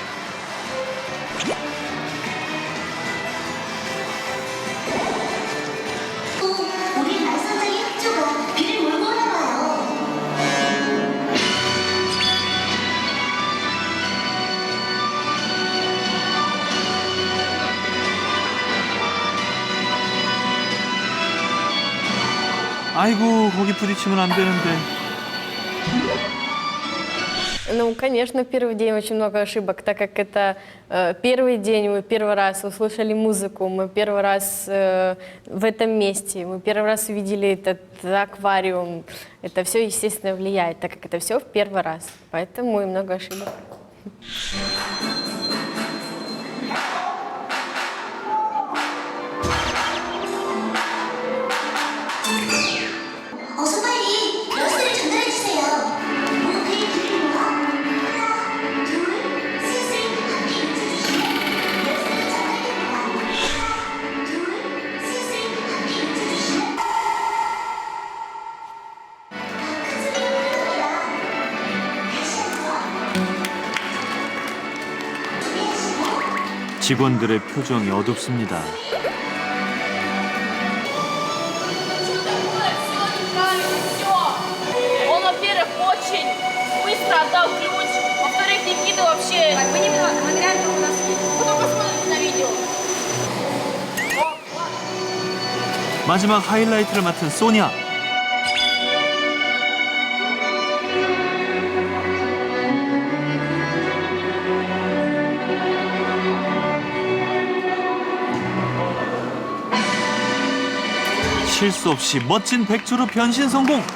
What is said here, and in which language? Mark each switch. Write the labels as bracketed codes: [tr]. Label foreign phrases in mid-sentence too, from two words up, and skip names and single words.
[ko] 우리 말상자의 흑조가 비를 몰고 오나 봐요. 아이고, 거기 부딪히면 안 되는데. [ru] Ну, конечно, в первый день очень много ошибок, так как это первый день, мы первый раз услышали музыку, мы первый раз в этом месте, мы первый раз увидели этот аквариум. Это все, естественно, влияет, так как это все в первый раз. Поэтому и много ошибок. [ko] 어서 빨리 열쇠를 전달해 주세요. 모두의 길을 모아 하나, 둘, 셋을 함께 외쳐주시면 열쇠를 전달해 드립니다. 하나, 둘, 셋을 함께 외쳐주시면 큰 소리로 부릅니다. 다시 한번 준비하시고 직원들의 표정이 어둡습니다. [ru] Он, во-первых, очень быстро отдал ключ. Во-вторых, Никита вообще... Так, вы не виноваты, у нас потом посмотрите на видео. [ko] 마지막 하이라이트를 맡은 소냐. 실수 없이 멋진 백조로 변신 성공.